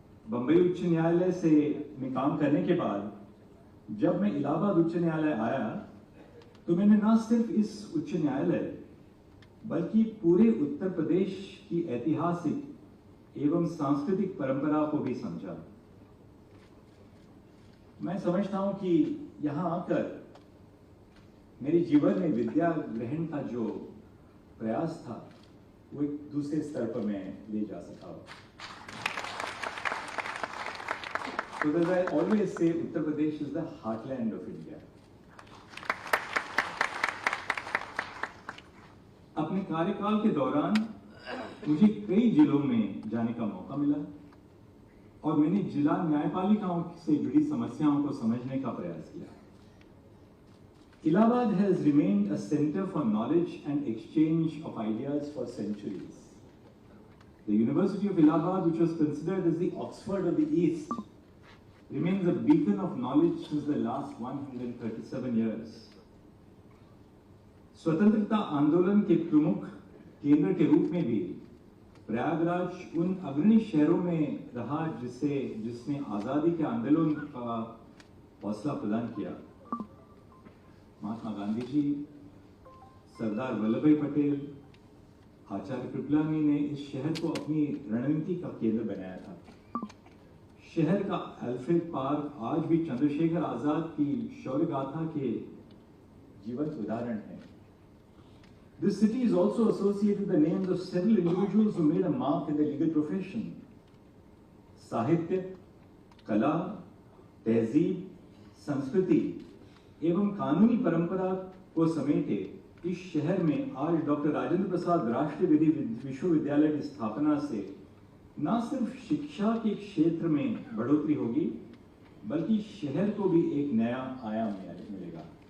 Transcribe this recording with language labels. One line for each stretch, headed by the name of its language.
Hindi: बंबई उच्च न्यायालय से में काम करने के बाद जब मैं इलाहाबाद उच्च न्यायालय आया तो मैंने न सिर्फ इस उच्च न्यायालय बल्कि पूरे उत्तर प्रदेश की ऐतिहासिक एवं सांस्कृतिक परंपरा को भी समझा। मैं समझता हूं कि यहां आकर मेरे जीवन में विद्या ग्रहण का जो प्रयास था वो एक दूसरे स्तर पर मैं ले जा सका।
English: So as I always say, Uttar Pradesh is the heartland of India.
Hindi: अपने कार्यकाल के दौरान मुझे कई जिलों में जाने का मौका मिला और मैंने जिला न्यायपालिकाओं से जुड़ी समस्याओं को समझने का प्रयास किया।
English: Allahabad has remained a center for knowledge and exchange of ideas for centuries. The University of Allahabad, which was considered as the Oxford of the East, remains a beacon of knowledge since the last 137 years.
Hindi: स्वतंत्रता आंदोलन के प्रमुख केंद्र के रूप में भी प्रयागराज उन अग्रणी शहरों में रहा जिसने आजादी के आंदोलन का हौसला प्रदान किया। महात्मा गांधी जी, सरदार वल्लभ भाई पटेल, आचार्य कृपलानी ने इस शहर को अपनी रणनीति का केंद्र बनाया था। शहर का अल्फ्रेड पार्क आज भी चंद्रशेखर आजाद की शौर्य गाथा के जीवंत उदाहरण है।
English: This city is also associated with the names of several individuals who made a mark in the legal profession.
Hindi: साहित्य, कला, तहजीब, संस्कृति एवं कानूनी परंपरा को समेटे इस शहर में आज डॉक्टर राजेंद्र प्रसाद राष्ट्रीय विधि विश्वविद्यालय की स्थापना से न सिर्फ शिक्षा के क्षेत्र में बढ़ोतरी होगी बल्कि शहर को भी एक नया आयाम मिलेगा।